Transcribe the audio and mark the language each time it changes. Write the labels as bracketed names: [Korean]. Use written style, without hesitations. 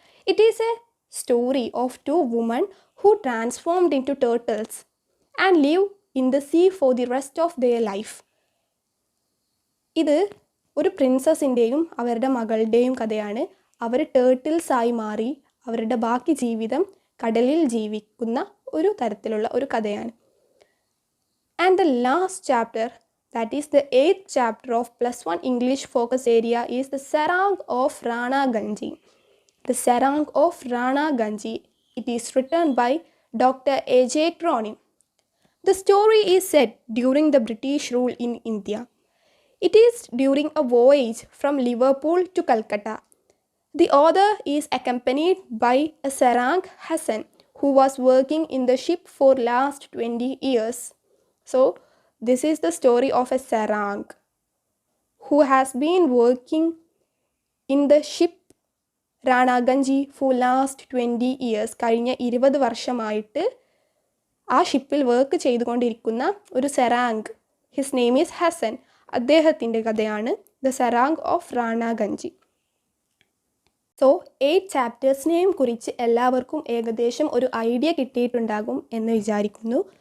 [English] It is a story of two women who transformed into turtles and live in the sea for the rest of their life. [Malayalam] ഇത് ഒരു പ്രിൻസസിൻ്റെയും അവരുടെ മകളുടെയും കഥയാണ്. അവർ ടേർട്ടിൽസായി മാറി അവരുടെ ബാക്കി ജീവിതം കടലിൽ ജീവിക്കുന്ന ഒരു തരത്തിലുള്ള ഒരു കഥയാണ്. [English] And the last chapter, that is the 8th chapter of +1 English focus area, is the Sarang of Rana Ganji. The Sarang of Rana Ganji. It is written by Dr. A.J. Cronin. The story is set during the British rule in India. It is during a voyage from Liverpool to Calcutta. The author is accompanied by a Sarang Hassan who was working in the ship for last 20 years. So this is the story of a sarang who has been working in the ship റാണാഗഞ്ചി for last 20 years. [Malayalam] കഴിഞ്ഞ 20 വർഷമായിട്ട് ആ ഷിപ്പിൽ work ചെയ്തുകൊണ്ടിരിക്കുന്ന ഒരു serang. [English] His name is Hassan. [Malayalam] അദ്ദേഹത്തിൻ്റെ കഥയാണ് the serang of റാണാഗഞ്ചി. So 8 ചാപ്റ്റേഴ്സിനെയും കുറിച്ച് എല്ലാവർക്കും ഏകദേശം ഒരു ഐഡിയ കിട്ടിയിട്ടുണ്ടാകും എന്ന് വിചാരിക്കുന്നു.